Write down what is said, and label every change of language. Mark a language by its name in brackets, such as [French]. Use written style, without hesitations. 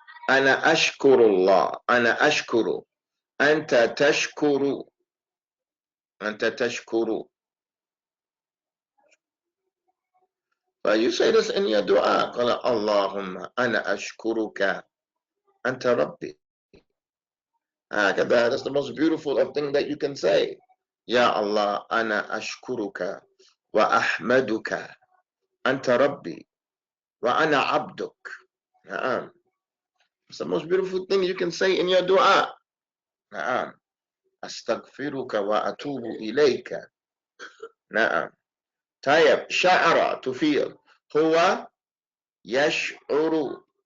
[Arabic] أنا أشكر الله. أنا أشكر. أنت تشكر. أنت تشكر. [English] You say this in your dua. [Arabic] قال اللهم أنا أشكرك أنت ربي. [English] That's the most beautiful of thing that you can say. [Arabic] Ya Allah, أنا أشكرك وأحمدك أنت ربي وأنا عبدك. نعم. [English] It's the most beautiful thing you can say in your dua. [Arabic] نعم. أستغفرك وأتوب إليك. نعم. طيب. شعر. [English] To feel. [Arabic] هو يشعر.